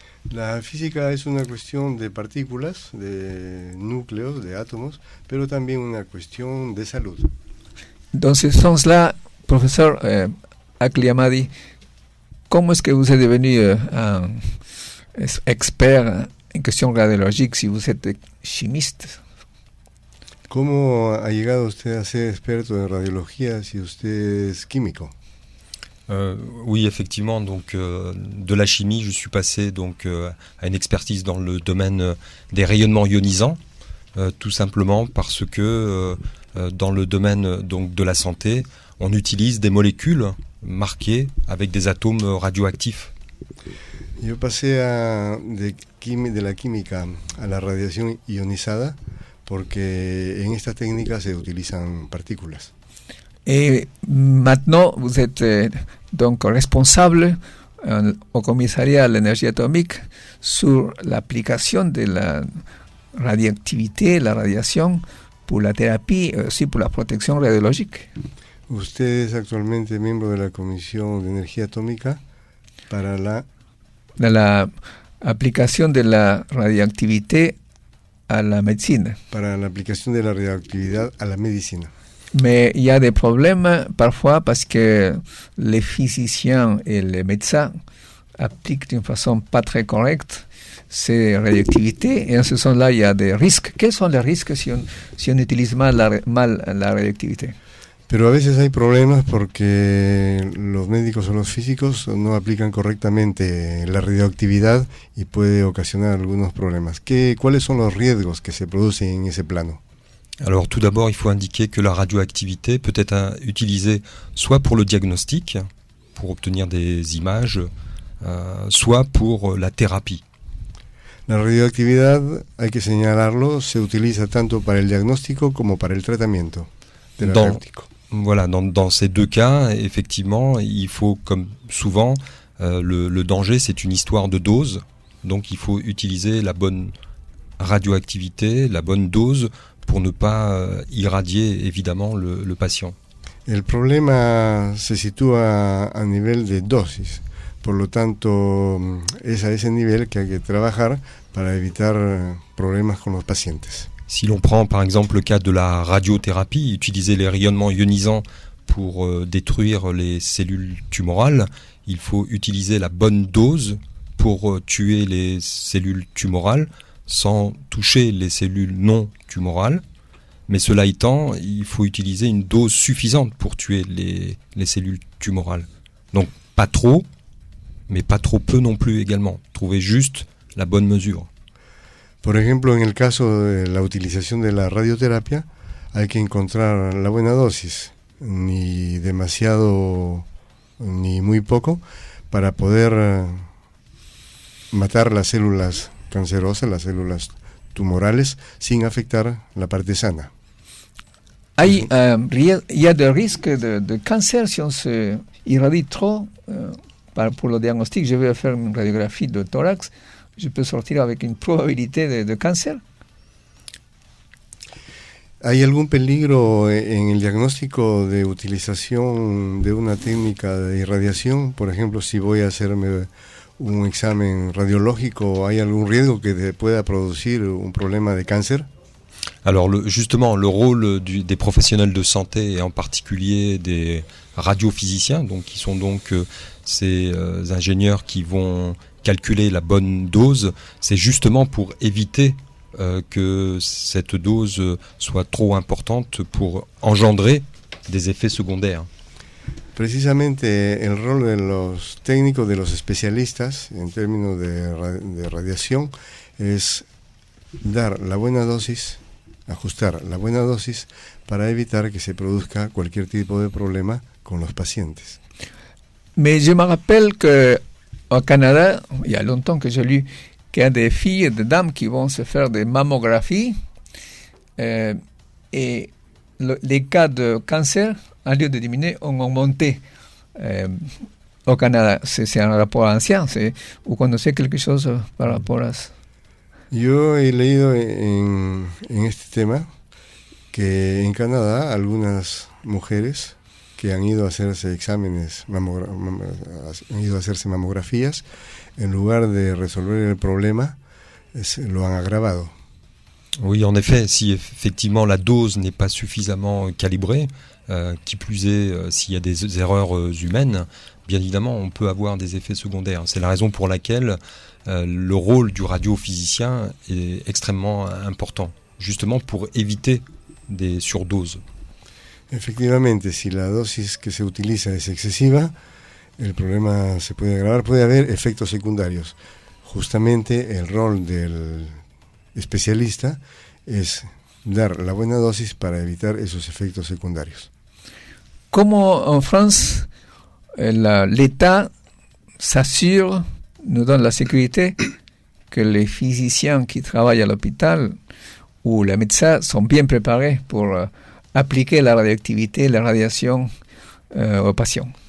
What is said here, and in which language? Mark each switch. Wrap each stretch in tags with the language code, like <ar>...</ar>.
<es>La física es una cuestión de partículas, de núcleos, de átomos, pero también una cuestión de salud.</es> <fr>Dans ce sens-là, professeur Akli Ahmadi, comment est-ce que vous êtes devenu un expert en</fr> <es>cuestiones radiológicas</es> <fr>si vous êtes chimiste?</fr> <es>¿Cómo ha llegado usted a ser experto en radiología si usted es químico?</es> <fr>Oui, effectivement, donc de la chimie, je suis passé donc à une expertise dans le domaine des rayonnements ionisants, tout simplement parce que dans le domaine donc de la santé, on utilise des molécules marquées avec des atomes radioactifs.</fr> <es>Yo pasé de la química a la radiación ionizada porque en esta técnica se utilizan partículas.</es> <fr>Et maintenant, vous êtes donc responsable au commissariat à l'énergie atomique sur l'application de la radioactivité, la radiación, pour la thérapie, aussi pour</fr> <es>la protección radiológica. Usted es actualmente miembro de la Comisión de Energía Atómica para</es> <fr>la aplicación de la radioactivité à la médecine.</fr> <es>Para la aplicación de la radioactividad a la medicina.</es> <fr>Mais il y a des problèmes parfois parce que les physiciens et les médecins appliquent d'une façon pas très correcte ces radioactivités et en ce sens-là il y a des risques. Quels sont les risques si on utilise mal la radioactivité?</fr> <es>Pero a veces hay problemas porque los médicos o los físicos no aplican correctamente la radioactividad y puede ocasionar algunos problemas. ¿Cuáles son los riesgos que se producen en ese plano?</es> <fr>Alors tout d'abord, il faut indiquer que la radioactivité peut être utilisée soit pour le diagnostic, pour obtenir des images, soit pour la thérapie.</fr> <es>La radioactividad, hay que señalarlo, se utiliza tanto para el diagnóstico como para el tratamiento terapéutico.</es> <fr>Dans ces deux cas, effectivement, il faut, comme souvent, le danger, c'est une histoire de dose. Donc il faut utiliser la bonne radioactivité, la bonne dose, pour ne pas irradier évidemment le patient.</fr> <es>El problema se sitúa a nivel de dosis, por lo tanto es a ese nivel que hay que trabajar para evitar problemas con los pacientes.</es> <fr>Si l'on prend par exemple le cas de la radiothérapie, utiliser les rayonnements ionisants pour détruire les cellules tumorales, il faut utiliser la bonne dose pour tuer les cellules tumorales, sans toucher les cellules non tumorales. Mais cela étant, il faut utiliser une dose suffisante pour tuer les cellules tumorales. Donc pas trop, mais pas trop peu non plus également. Trouver juste la bonne mesure.</fr> <es>Por ejemplo, en el caso de la utilización de la radioterapia, hay que encontrar la buena dosis, ni demasiado ni muy poco, para poder matar las células cancerosas, las células tumorales, sin afectar la parte sana.</es> <fr>Il y a des risques de cancer si on se irradie trop. Pour le diagnostic, je vais faire une radiographie de thorax, je peux sortir avec une probabilité de cancer.</fr> <es>¿Hay algún peligro en el diagnóstico de utilización de una técnica de irradiación? Por ejemplo, si voy a hacerme un examen radiológico, ¿hay algún riesgo que pueda producir un problema de cáncer?</es> <fr>Alors justement, le rôle des professionnels de santé et en particulier des radiophysiciens, donc qui sont donc ces ingénieurs qui vont calculer la bonne dose, c'est justement pour éviter que cette dose soit trop importante pour engendrer des effets secondaires.</fr> <es>Precisamente el rol de los técnicos, de los especialistas en términos de radiación es dar la buena dosis, ajustar la buena dosis para evitar que se produzca cualquier tipo de problema con los pacientes.</es> <fr>Mais je me rappelle qu'au Canada, il y a longtemps que j'ai lu qu'il y a des filles et des dames qui vont se faire des mammographies et les cas de cancer, au lieu de diminuer, ont augmenté au Canada. C'est un rapport ancien. Vous connaissez quelque chose par rapport à ça?</fr> <es>Yo he leído en este tema que en Canadá algunas mujeres que han ido a hacerse exámenes, han ido a hacerse mamografías, en lugar de resolver el problema, lo han agravado.</es> <fr>Oui, en effet, si effectivement la dose n'est pas suffisamment calibrée, qui plus est s'il y a des erreurs humaines, bien évidemment on peut avoir des effets secondaires. C'est la raison pour laquelle le rôle du radiophysicien est extrêmement important, justement pour éviter des surdoses.</fr> <es>Efectivamente, si la dosis que se utiliza es excesiva, el problema se puede agravar, puede haber efectos secundarios. Justamente el rol del especialista es dar la buena dosis para evitar esos efectos secundarios.</es> <fr>Comment en France, l'État s'assure, nous donne la sécurité que les physiciens qui travaillent à l'hôpital ou les médecins sont bien préparés pour apliquer la radioactivité, la radiación aux patients?</fr>